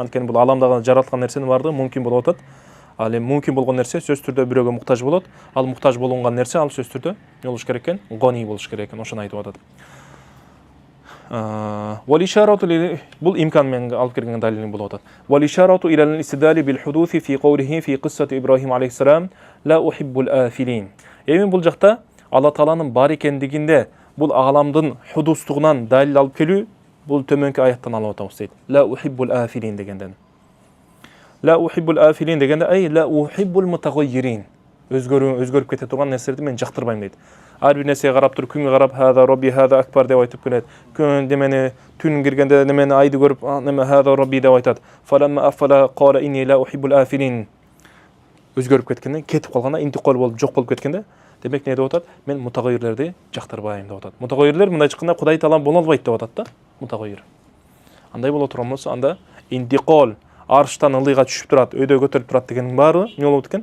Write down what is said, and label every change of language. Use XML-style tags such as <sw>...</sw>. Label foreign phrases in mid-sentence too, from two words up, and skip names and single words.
<ky>Анткени бул ааламдагы жараткан нерсенин бардыгы мумкин болуп атат. Ал эми мумкин болгон нерсе сөз түрдө бирөөгө муктаж болот. Ал муктаж болгон нерсе ал сөз түрдө эмне болуш керек экен? Гони болуш керек экен. Ошону айтып атат. Бул имкан менен алып келген далилин болуп атат.</ky> <ar>والإشارة إلى الاستدلال بالحدوث في قوله في قصة إبراهيم عليه السلام لا أحب الآفلين.</ar> <ky>Эми бул жакта Алла Тааланын бар экендигинде бул ааламдын худустугунан далил алып келүү бул төмөнкү аяттан алып атабыз дейт.</ky> <ar>لا أحب الآفلين</ar> <ky>дегенден.</ky> <ar>لا أحب الآفلين</ar> <ky>дегенде</ky> <ar>أي لا أحب المتغيرين.</ar> <ky>Өзгөрүп кете турган нерселерди мен жактырбайм дейт. Ар бир нерсеге карап туруп күнгө карап</ky> <ar>هذا ربي هذا أكبر</ar> <ky>деп айтып келет. Күн демени түн киргенде немени айды көрүп неме</ky> <ar>هذا ربي</ar> <ky>деп айтат.</ky> <ar>فلما أفل قال إني لا أحب الآفلين.</ar> <ky>Өзгөрүп кеткенде, кетип калганда, интикол болуп жок болуп кеткенде, демек не деп атат? Мен мутагаййирлерди жактырбайм деп атат. Мутагаййирлер мындай чыкканда Кудай Таала боло албайт деп атат да. Мутагаййир. Андай боло турган болсо анда интикол арштан ылыйга түшүп турат, өйдө көтөрүлүп турат дегенин баары эмне болуп экен?</ky>